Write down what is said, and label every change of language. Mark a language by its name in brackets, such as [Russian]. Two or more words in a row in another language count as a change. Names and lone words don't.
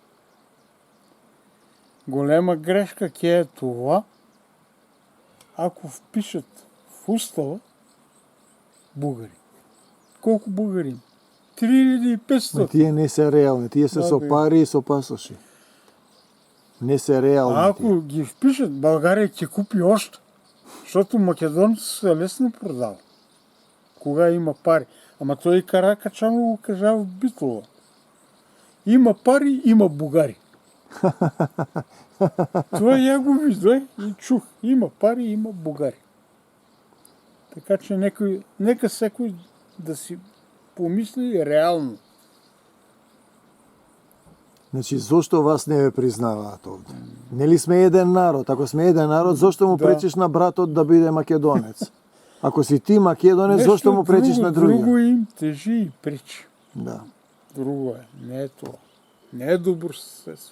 [Macedonian] Голема грешка ќе е това, ако впишат в устава бугари. Колко бугари? 3500. Но тие не се реални, тие се со пари и со пасоши. Не се реални. [Bulgarian] Ако ги впишат, България ќе купи още, защото македонци се лесно продава. [Macedonian] Кога има пари. [Bulgarian] Ама той и Каракачанов го кажа в Битола. Има пари, има бугари. Това я го видях и чух. Има пари, има бугари. Така че нека всекой да си помисли реално. [Macedonian] Значи, зошто вас не ве признаваат овде? Нели сме еден народ? Ако сме еден народ, зошто му пречиш на братот да биде македонец? Ако си ти македонец, зошто му пречиш на другия? Друго им тежи и пречи. Да. Друго е, не е това. Не е добро съседство.